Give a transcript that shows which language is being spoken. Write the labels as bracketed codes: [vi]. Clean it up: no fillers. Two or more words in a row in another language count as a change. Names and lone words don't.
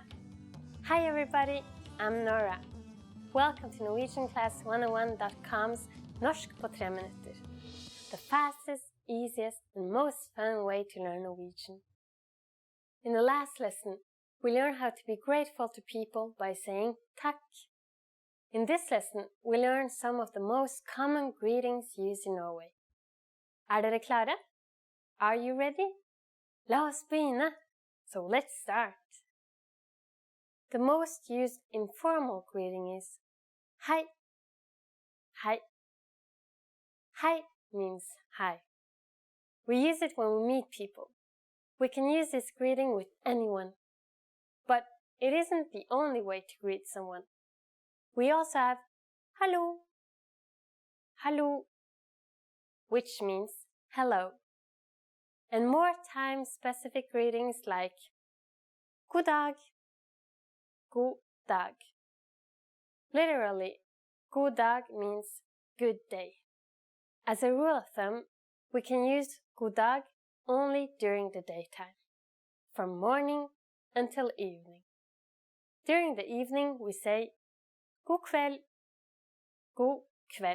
[en] Hi everybody, I'm Nora. Welcome to Norwegian Class 101.com's [no] Norsk på 3 minutter. [en] The fastest, easiest and most fun way to learn Norwegian. In the last lesson, we learned how to be grateful to people by saying takk. In this lesson, we learned some of the most common greetings used in Norway. [no] Dere klare? [en] Are you ready? [no] La oss begynne! [en] So let's start. The most used informal greeting is Hei. [no] Hei. Hei [en] means hi. We use it when we meet people. We can use this greeting with anyone. But it isn't the only way to greet someone. We also have Hallo. Hallo, which means hello. And more time-specific greetings like [no] God dag. God dag. [en] Literally, [no] god dag [en] means good day. As a rule of thumb, we can use [no] god dag [en] only during the daytime, from morning until evening. During the evening, we say [no] god kveld. [en] God kveld.